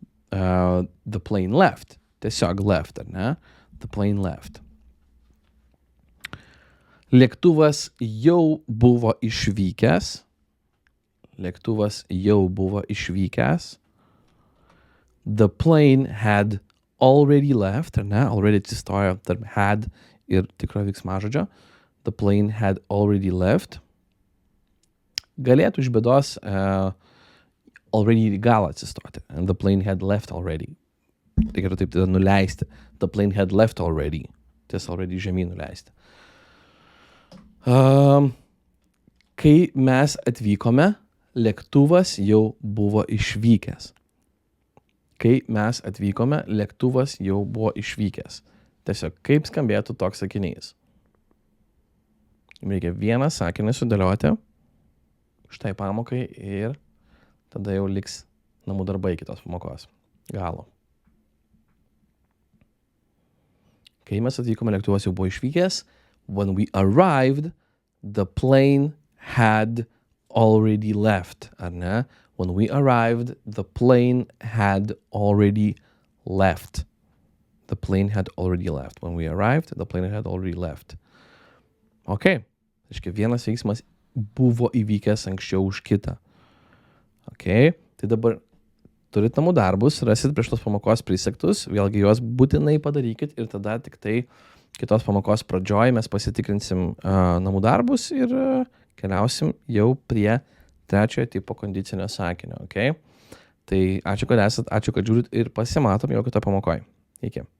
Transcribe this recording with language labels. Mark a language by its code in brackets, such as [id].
[en] The plane left. [lt] Tiesiog [en] left, [lt] ar ne? [en] The plane left. [lt] Lėktuvas jau buvo išvykęs. Lėktuvas jau buvo išvykęs. [en] The plane had already left, [lt] ar ne? Already atsistojo tarp had ir tikro veiksmažodžio. [en] The plane had already left. [lt] Galėtų iš bėdos already į galą atsistoti. [en] And the plane had left already. [lt] Reikėtų taip tada nuleisti. [en] The plane had left already. [lt] Ties already žemyn nuleisti. Kai mes atvykome, lėktuvas jau buvo išvykęs. Kai mes atvykome, lėktuvas jau buvo išvykęs. Tiesiog kaip skambėtų toks sakinys. Reikia vieną sakinį sudėlioti štai pamokai ir tada jau liks namų darbai kitos pamokos galo. Kai mes atvykome, lėktuvas jau buvo išvykęs. [en] When we arrived, the plane had already left. [lt] Ar ne? [en] When we arrived, the plane had already left. The plane had already left. When we arrived, the plane had already left. Ok. [lt] Reiškia, vienas veiksmas buvo įvykęs anksčiau už kitą. Ok. Tai dabar turit namų darbus, rasit prieš tos pamokos prisegtus, vėlgi juos būtinai padarykit ir tada tik tai kitos pamokos pradžioj mes pasitikrinsim namų darbus ir keliausim jau prie trečiojo tipo kondicinio sakinio, ok? Tai ačiū, kad esat, ačiū, kad žiūrit ir pasimatom jau kitą pamokoj. Iki.